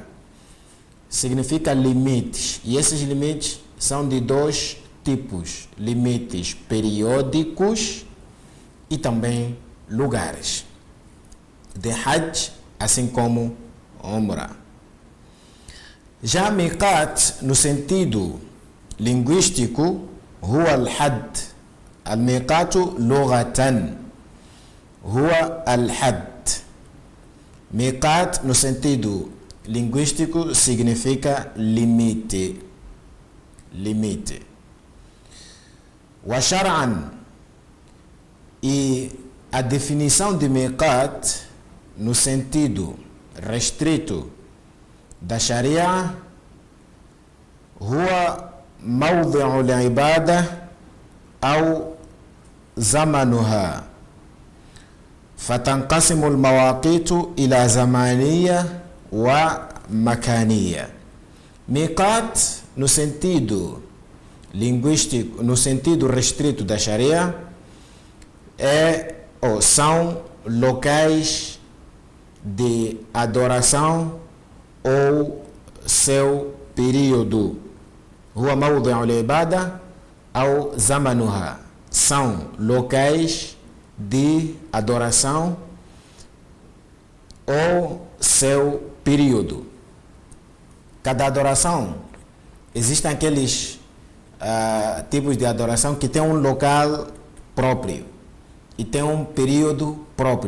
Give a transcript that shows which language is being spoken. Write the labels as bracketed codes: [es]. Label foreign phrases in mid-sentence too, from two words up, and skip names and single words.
[pt] Significa limites, e esses limites são de dois tipos: limites periódicos e também lugares. De Hajj, assim como Umrah. Já Miqat, no sentido linguístico, [ar] هو الحد. الميقات لغة هو الحد. [pt] Miqat, no sentido linguístico, significa limite. Limite. [ar] وشرعا, [pt] e a definição de Miqat, no sentido restrito da Sharia, [ar] هو موضع العبادة أو زمانها، فتنقسم المواقيت إلى زمانية ومكانية. [pt] Miqat, no sentido linguístico, no sentido restrito da Sharia, são locais de adoração ou seu período. [ar] هو موضع العبادة أو زمانها. [pt] São locais de adoração ou seu período. Cada adoração, existem aqueles tipos de adoração que tem um local próprio e tem um período próprio.